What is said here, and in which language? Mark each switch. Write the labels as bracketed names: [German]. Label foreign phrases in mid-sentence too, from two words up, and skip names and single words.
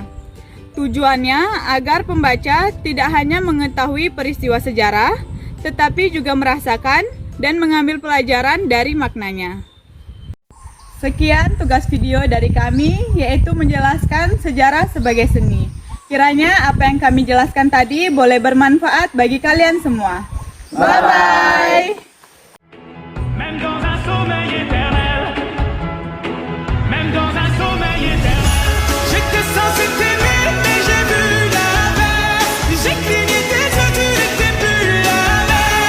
[Indonesian] Tujuannya agar pembaca tidak hanya mengetahui peristiwa sejarah, tetapi juga merasakan dan mengambil pelajaran dari maknanya. Sekian tugas video dari kami, yaitu menjelaskan sejarah sebagai seni. Kiranya apa yang kami jelaskan tadi boleh bermanfaat bagi kalian semua. Bye-bye! [French] Même dans un sommeil éternel, même dans un sommeil éternel, j'étais censé t'aimer, mais j'ai vu l'inverse. J'ai cligné tes yeux, tu n'étais plus la même.